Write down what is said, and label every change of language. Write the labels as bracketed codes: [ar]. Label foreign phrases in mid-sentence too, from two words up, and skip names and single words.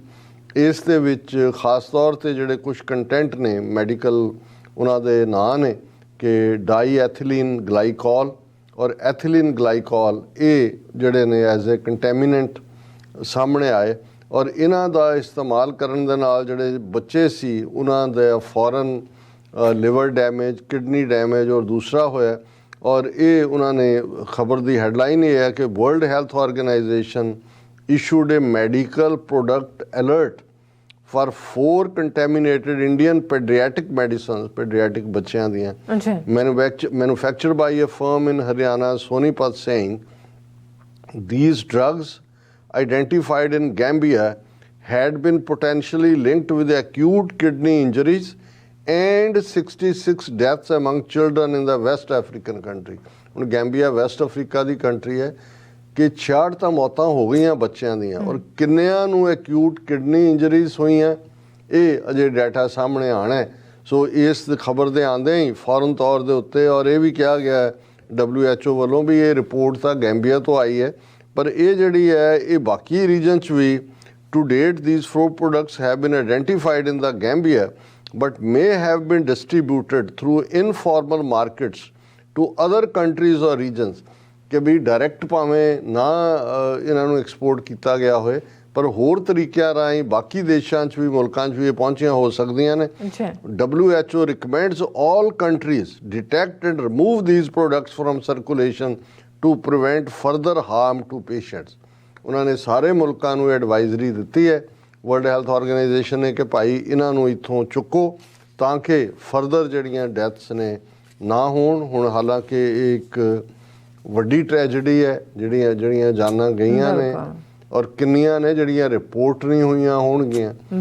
[pa] ਇਸ ਦੇ ਵਿੱਚ ਖਾਸ ਤੌਰ 'ਤੇ ਜਿਹੜੇ ਕੁਝ ਕੰਟੈਂਟ ਨੇ ਮੈਡੀਕਲ, ਉਹਨਾਂ ਦੇ ਨਾਂ ਨੇ ਕਿ [en] di ethylene glycol [pa] ਔਰ [en] ethylene glycol, [pa] ਇਹ ਜਿਹੜੇ ਨੇ [en] as a contaminant [pa] ਸਾਹਮਣੇ ਆਏ। ਔਰ ਇਹਨਾਂ ਦਾ ਇਸਤੇਮਾਲ ਕਰਨ ਦੇ ਨਾਲ ਜਿਹੜੇ ਬੱਚੇ ਸੀ ਉਹਨਾਂ ਦਾ ਫੌਰਨ [en] liver damage, kidney damage [pa] ਔਰ ਦੂਸਰਾ ਹੋਇਆ। ਔਰ ਇਹ ਉਹਨਾਂ ਨੇ ਖਬਰ ਦੀ ਹੈਡਲਾਈਨ ਇਹ ਹੈ ਕਿ ਵਰਲਡ ਹੈਲਥ ਆਰਗੇਨਾਈਜੇਸ਼ਨ [en] issued a medical product alert for 4 contaminated Indian pediatric medicines, pediatric [pa] ਬੱਚਿਆਂ ਦੀਆਂ, [en] manufactured by a firm in Haryana, Sonipat, saying these drugs identified in Gambia had been potentially linked with acute kidney injuries and 66 deaths among children in the West African country। [pa] ਹੁਣ ਗੈਂਬੀਆ ਵੈਸਟ ਅਫਰੀਕਾ ਦੀ ਕੰਟਰੀ ਹੈ ਕਿ 66 ਤਾਂ ਮੌਤਾਂ ਹੋ ਗਈਆਂ ਬੱਚਿਆਂ ਦੀਆਂ, ਔਰ ਕਿੰਨਿਆਂ ਨੂੰ [en] acute kidney injuries [pa] ਹੋਈਆਂ, ਇਹ ਅਜੇ ਡਾਟਾ ਸਾਹਮਣੇ ਆਉਣਾ। ਸੋ ਇਸ ਖਬਰ ਦੇ ਆਉਂਦੇ ਹੀ ਫੌਰਨ ਤੌਰ ਦੇ ਉੱਤੇ, ਔਰ ਇਹ ਵੀ ਕਿਹਾ ਗਿਆ WHO ਵੱਲੋਂ ਵੀ ਇਹ ਰਿਪੋਰਟ ਤਾਂ ਗੈਂਬੀਆ ਤੋਂ ਆਈ ਹੈ, ਪਰ ਇਹ ਜਿਹੜੀ ਹੈ ਇਹ ਬਾਕੀ ਰੀਜਨ 'ਚ ਵੀ [en] to date these 4 products have been identified in the Gambia but may have been distributed through informal markets to other countries or regions, [pa] ਕਿ ਵੀ ਡਾਇਰੈਕਟ ਭਾਵੇਂ ਨਾ ਇਹਨਾਂ ਨੂੰ ਐਕਸਪੋਰਟ ਕੀਤਾ ਗਿਆ ਹੋਏ, ਪਰ ਹੋਰ ਤਰੀਕਿਆਂ ਰਾਹੀਂ ਬਾਕੀ ਦੇਸ਼ਾਂ 'ਚ ਵੀ, ਮੁਲਕਾਂ 'ਚ ਵੀ ਇਹ ਪਹੁੰਚੀਆਂ ਹੋ ਸਕਦੀਆਂ ਨੇ। [en] WHO recommends all countries detect and remove these products from circulation to prevent further harm to patients। [pa] ਉਹਨਾਂ ਨੇ ਸਾਰੇ ਮੁਲਕਾਂ ਨੂੰ ਐਡਵਾਈਜ਼ਰੀ ਦਿੱਤੀ ਹੈ ਵਰਲਡ ਹੈਲਥ ਆਰਗੇਨਾਈਜੇਸ਼ਨ ਨੇ ਕਿ ਭਾਈ ਇਹਨਾਂ ਨੂੰ ਇੱਥੋਂ ਚੁੱਕੋ ਤਾਂ ਕਿ ਫਰਦਰ ਜਿਹੜੀਆਂ ਡੈਥਸ ਨੇ ਨਾ ਹੋਣ। ਹੁਣ ਹਾਲਾਂਕਿ ਇਹ ਇੱਕ ਵੱਡੀ ਟ੍ਰੈਜਡੀ ਹੈ, ਜਿਹੜੀਆਂ ਜਾਨਾਂ ਗਈਆਂ ਨੇ, ਔਰ ਕਿੰਨੀਆਂ ਨੇ ਜਿਹੜੀਆਂ ਰਿਪੋਰਟ ਨਹੀਂ ਹੋਈਆਂ ਹੋਣਗੀਆਂ।